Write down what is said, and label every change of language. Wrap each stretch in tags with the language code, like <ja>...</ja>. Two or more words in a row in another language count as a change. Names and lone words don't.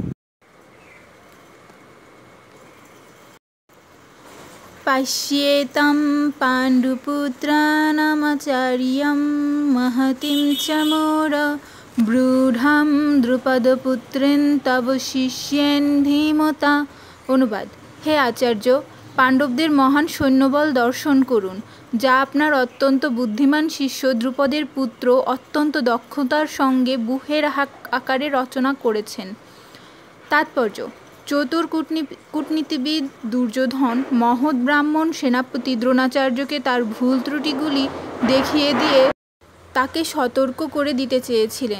<sa>पश्येतं पाण्डुपुत्राणामाचार्यं महतीं च मोर ब्रूढां द्रुपदपुत्रेण तव शिष्येन धीमता।</sa> <bn>অনুবাদ। হে আচার্য, পাণ্ডবদের মহান সৈন্যবল দর্শন করুন, যা আপনার অত্যন্ত বুদ্ধিমান শিষ্য দ্রুপদের পুত্র অত্যন্ত দক্ষতার সঙ্গে ব্যূহের আকারে রচনা করেছেন। তাৎপর্য: চতুর কূটনীতিবিদ দুর্যোধন মহৎ ব্রাহ্মণ সেনাপতি দ্রোণাচার্যকে তার ভুল ত্রুটিগুলি দেখিয়ে দিয়ে তাকে সতর্ক করে দিতে চেয়েছিলেন।</bn>